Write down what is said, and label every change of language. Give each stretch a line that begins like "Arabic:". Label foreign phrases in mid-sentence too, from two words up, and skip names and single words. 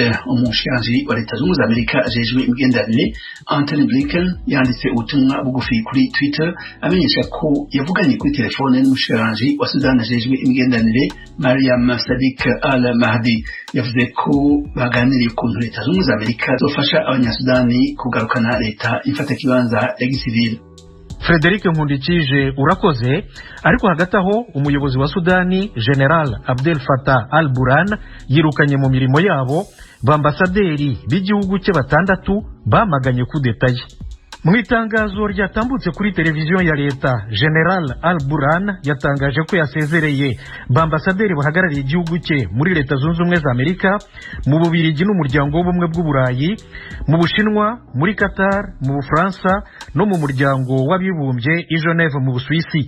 Rundi: Umushikiranganje wa leta z'Ubumwe za Amerika ajejwe imigenderanire Anthony Blinken yanditse ubutumwa bugufi kuri Twitter amenyesha ko yavuganye kuri telefone n'umushikiranganje wa Sudan ajejwe imigenderanire Mariam Sadiq al-Mahdi. Yavuze ko baganiriye ku leta z'Ubumwe za Amerika zofasha abanyasudani kugarukana leta ifata kibanza ya gisivile. Frederic Nkundikije urakoze.
Kinyarwanda: Ariko hagati aho umuyobozi wa Sudani General Abdel Fattah al-Burhan yirukanye mu mirimo yabo bambasaderi b'igihugu cye 6 bamaganye kudeta ye. Mu itangazo ryatambutse kuri televiziyo ya leta, General Al-Burhan yatangaje ko yasezereye bambasaderi bahagarariye igihugu cye muri Leta Zunze Ubumwe za Amerika, mu Bubiligi n'umuryango w'ubumwe bw'Uburayi, mu Bushinwa, muri Qatar, mu Bufaransa no mu muryango w'abibumbye i Geneve mu Busuwisi.